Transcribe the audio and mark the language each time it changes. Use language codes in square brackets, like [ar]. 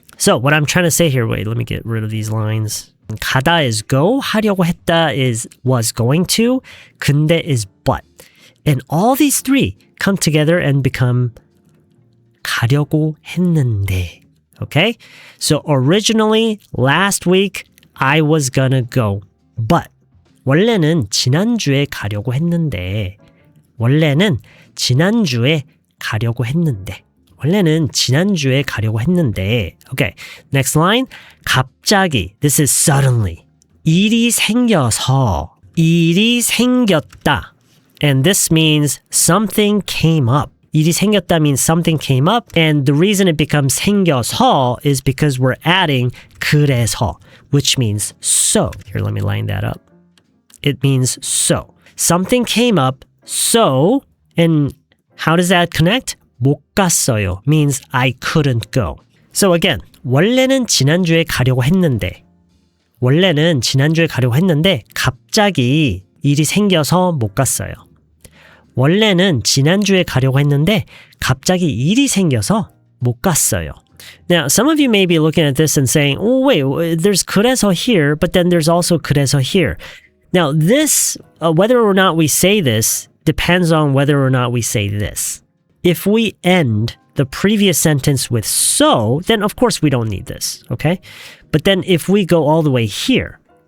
[en] So what I'm trying to say here, wait, let me get rid of these lines. 가다 is go, [ko] 하려고 했다 [en] is was going to, 근데 is but. And all these three come together and become [ko] 가려고 했는데. [en] Okay? So originally, last week, I was gonna go, but. [ko] 원래는 지난주에 가려고 했는데. 원래는 지난주에 가려고 했는데. 원래는 지난주에 가려고 했는데. [en] Okay, next line. 갑자기. This is suddenly. [ko] 일이 생겨서. 일이 생겼다. [en] And this means something came up. [ko] 일이 생겼다 [en] means something came up. And the reason it becomes 생겨서 is because we're adding 그래서, which means so. Here, let me line that up. It means so. Something came up, so, and how does that connect? [ko] 못 갔어요 [en] means I couldn't go. So again, [ko] 원래는 지난주에 가려고 했는데 원래는 지난주에 가려고 했는데 갑자기 일이 생겨서 못 갔어요. 원래는 지난주에 가려고 했는데 갑자기 일이 생겨서 못 갔어요. [en] Now, some of you may be looking at this and saying, oh wait, there's 그래서 here, but then there's also 그래서 here. Now this, whether or not we say this, depends on whether or not we say this. If we end the previous sentence with so, then of course we don't need this, okay? But then if we go all the way here,